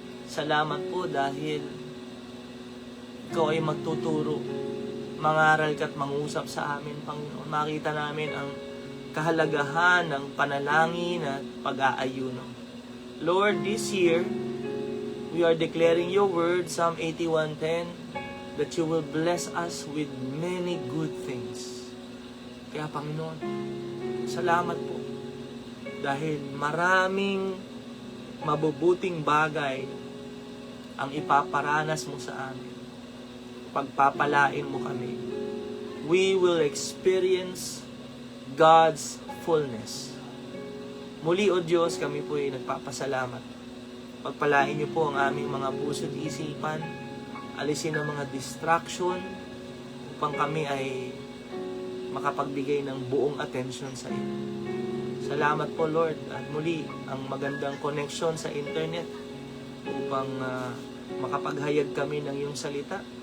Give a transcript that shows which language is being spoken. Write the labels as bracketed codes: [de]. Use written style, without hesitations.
[tl] Salamat po dahil ikaw ay magtuturo. Mangaral ka at mangusap sa amin, Panginoon. Makita namin ang kahalagahan ng panalangin at pag-aayuno. [en] Lord, this year, we are declaring your word, Psalm 81:10, that you will bless us with many good things. [tl] Kaya Panginoon, salamat po. Dahil maraming mabubuting bagay ang ipaparanas mo sa amin. Pagpapalain mo kami. [en] we will experience God's fullness. [tl] Muli, O Diyos, kami po ay nagpapasalamat. Pagpalain niyo po ang aming mga puso at isipan, alisin ang mga distraction, upang kami ay makapagbigay ng buong atensyon sa iyo. Salamat po, Lord, at muli ang magandang connection sa internet upang makapaghayag kami ng iyong salita.